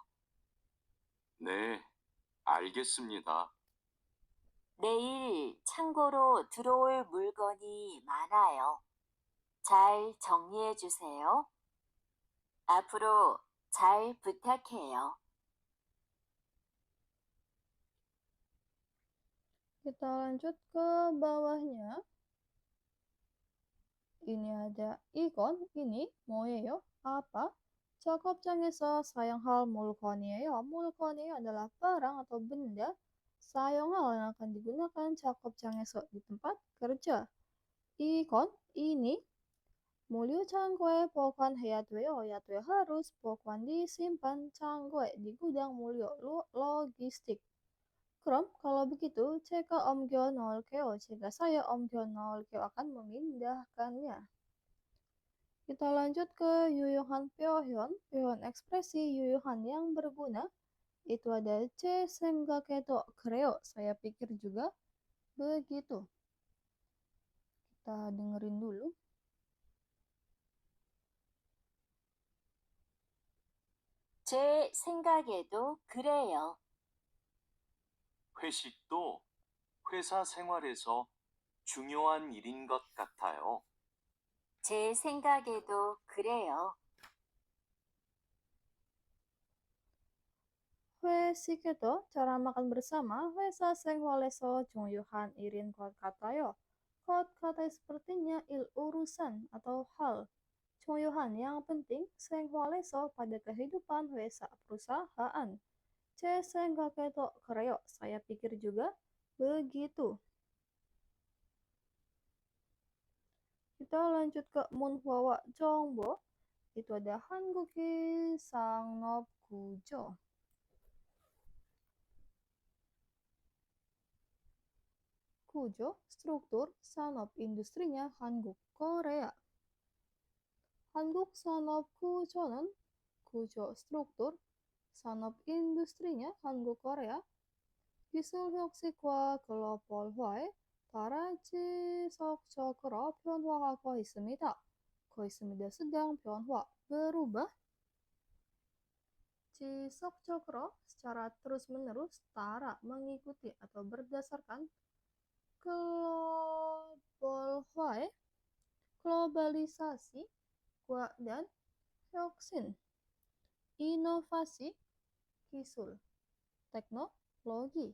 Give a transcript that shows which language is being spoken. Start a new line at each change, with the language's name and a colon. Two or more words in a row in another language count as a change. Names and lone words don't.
Korean: 네, 알겠습니다. 내일 창고로 들어올 물건이 많아요. 잘 정리해 주세요. 앞으로 잘 부탁해요.
Indonesian: Kita lanjut ke bawahnya. Ini ada ikon, ini 뭐예요? apa?
Korean: 작업장에서 사용할 물건이에요.
Indonesian: 물건이에요 adalah barang atau benda. 사용할 yang akan digunakan 작업장에서 di tempat kerja.
Korean: 이건, ini 물류 창고에 보관해야 돼요. 해야 돼요.
Indonesian: harus 보관 disimpan 창고에 di gudang 물류 logistik.
Korean: 그럼
Indonesian: kalau begitu
Korean: 제가 옮겨 놓을게요.
Indonesian: jika saya
Korean: 옮겨 놓을게요
Indonesian: akan memindahkannya. Kita lanjut ke
Korean: 유용한 표현.
Indonesian: 표현 ekspresi 유용한 yang berguna. Itu ada
Korean: 제 생각에도 그래요.
Indonesian: Saya pikir juga begitu. Kita dengerin dulu.
Korean: 제 생각에도 그래요. 회식도 회사 생활에서 중요한 일인 것 같아요. 제 생각에도 그래요. 회식에도
Indonesian: cara makan bersama
Korean: 회사 생활에서 중요한 일인 것 같아요.
Indonesian: 것 kata sepertinya urusan atau hal. 중요한 yang penting 생활에서 pada kehidupan 회사 perusahaan.
Korean: 제 생각에도 그래요.
Indonesian: Saya pikir juga begitu. Kita lanjut ke
Korean: 문화와 정보.
Indonesian: Itu ada
Korean: 한국의 산업 구조.
Indonesian: 구조, struktur, 산업, industrinya 한국, Korea.
Korean: 한국 산업 구조는 구조, struktur, 산업, industrinya 한국, Korea. 기술 혁신과 글로벌화에 따라 지속적으로 변화하고 있습니다.
Indonesian: sedang 변화, berubah. 지속적으로 secara terus-menerus, 따라 mengikuti atau berdasarkan 글로벌화에 globalisasi, dan 혁신, inovasi, 기술, teknologi.